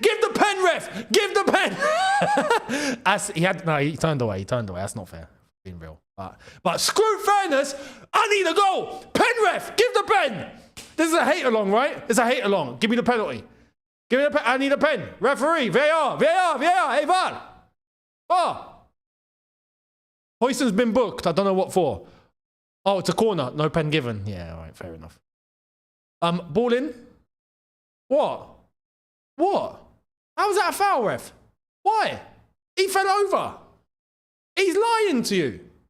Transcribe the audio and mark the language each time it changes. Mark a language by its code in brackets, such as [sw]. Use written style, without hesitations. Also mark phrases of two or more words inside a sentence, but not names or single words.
[en] Give the pen, ref! Give the pen! He turned away. He turned away. That's not fair. Being real. But screw fairness. I need a goal. Pen, ref! Give the pen! This is a hate along, right? It's a hate along. Give me the penalty. Give me the pen. I need a pen. Referee. VAR. VAR. VAR. Hey, VAR. VAR. Hoyson's been booked. I don't know what for. Oh, it's a corner. No pen given. Yeah, all right. Fair enough. Ball in. What? What? How was that a foul, ref? Why? He fell over. He's lying to you.